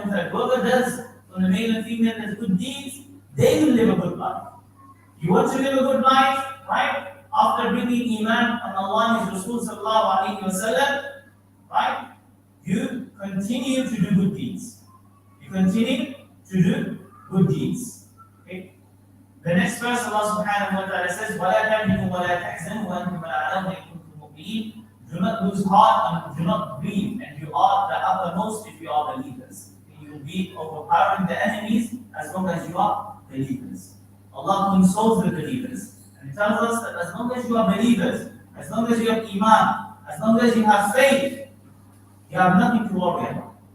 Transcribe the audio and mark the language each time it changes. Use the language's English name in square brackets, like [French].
[English] Whoever does from the male and female does good deeds, they will live a good life. You want to live a good life, right? After bringing Iman on Allah and His Rasul sallallahu alayhi wa sallam, right? You continue to do good deeds. You continue to do good deeds. Okay? [Arabic] The next verse, Allah subhanahu wa ta'ala says, وَلَا تَهِنُوا وَلَا تَحْزَنُوا وَأَنْتُمُ الْأَعْلَوْنَ إِن كُنتُم مُؤْمِنِينَ. [English] Do not lose heart and do not grieve, and you are the uppermost if you are believers. You will be overpowering the enemies as long as you are believers. Allah consoles the believers and tells us that as long as you are believers, as long as you have Iman, as long as you have faith, you have nothing to worry about.